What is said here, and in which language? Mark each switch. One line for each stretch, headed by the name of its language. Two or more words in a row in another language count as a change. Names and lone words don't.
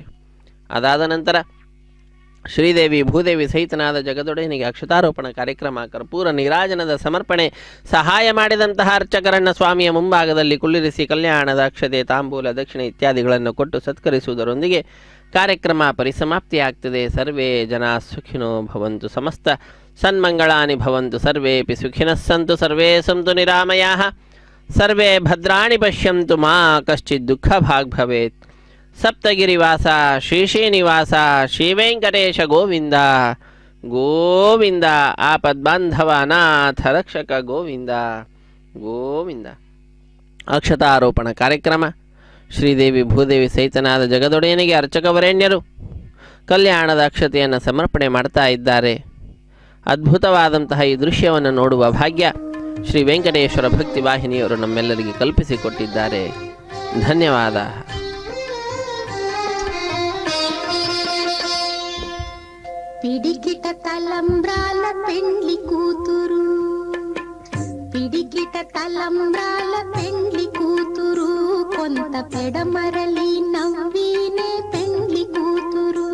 Kannada: ಅದಾದ ನಂತರ ಶ್ರೀದೇವಿ ಭೂದೇವಿ ಸಹಿತನಾದ ಜಗದೊಡೆಯನಿಗೆ ಅಕ್ಷತಾರೋಪಣ ಕಾರ್ಯಕ್ರಮ, ಕರ್ಪೂರ ನೀರಾಜನದ ಸಮರ್ಪಣೆ, ಸಹಾಯ ಮಾಡಿದಂತಹ ಅರ್ಚಕರನ್ನು ಸ್ವಾಮಿಯ ಮುಂಭಾಗದಲ್ಲಿ ಕುಳ್ಳಿರಿಸಿ ಕಲ್ಯಾಣದ ಅಕ್ಷತೆ, ತಾಂಬೂಲ, ದಕ್ಷಿಣೆ ಇತ್ಯಾದಿಗಳನ್ನು ಕೊಟ್ಟು ಸತ್ಕರಿಸುವುದರೊಂದಿಗೆ ಕಾರ್ಯಕ್ರಮ ಪರಿಸಮಾಪ್ತಿಯಾಗ್ತದೆ.
Sanskrit: ಸರ್ವೇ ಜನ ಸುಖಿನೋ ಭವಂತು, ಸಮಸ್ತ ಸನ್ಮಂಗಳಾನಿ ಭವಂತು, ಸರ್ವೇಪಿ ಸುಖಿನಃ ಸಂತು, ಸರ್ವೇ ಸಂತು ನಿರಾಮಯಾಃ, ಸರ್ವೇ ಭದ್ರಾಣಿ ಪಶ್ಯಂತು, ಮಾ ಕಶ್ಚಿತ್ ದುಃಖ ಭಾಗ್ ಭವೇತ್. ಸಪ್ತಗಿರಿವಾಸ ಶ್ರೀ ಶ್ರೀನಿವಾಸ ಶ್ರೀ ವೆಂಕಟೇಶ ಗೋವಿಂದ ಗೋವಿಂದ ಆಪದ್ಬಾಂಧವ ಅನಾಥ ರಕ್ಷಕ ಗೋವಿಂದ ಗೋವಿಂದ.
Kannada: ಅಕ್ಷತಾರೋಪಣ ಕಾರ್ಯಕ್ರಮ ಶ್ರೀದೇವಿ ಭೂದೇವಿ ಸಹಿತನಾದ ಜಗದೊಡೆಯನಿಗೆ ಅರ್ಚಕವರೇಣ್ಯರು ಕಲ್ಯಾಣದ ಅಕ್ಷತೆಯನ್ನು ಸಮರ್ಪಣೆ ಮಾಡ್ತಾ ಇದ್ದಾರೆ. ಅದ್ಭುತವಾದಂತಹ ಈ ದೃಶ್ಯವನ್ನು ನೋಡುವ ಭಾಗ್ಯ ಶ್ರೀ ವೆಂಕಟೇಶ್ವರ ಭಕ್ತಿ ವಾಹಿನಿಯವರು ನಮ್ಮೆಲ್ಲರಿಗೆ ಕಲ್ಪಿಸಿಕೊಟ್ಟಿದ್ದಾರೆ. ಧನ್ಯವಾದ.
Telugu: పిడికిట తలంబ్రాల పెండ్లి కూతురు, పిడికిట తలంబ్రాల పెండ్లి కూతురు, కొంత పెడమరలి నవ్వినే పెండ్లి కూతురు.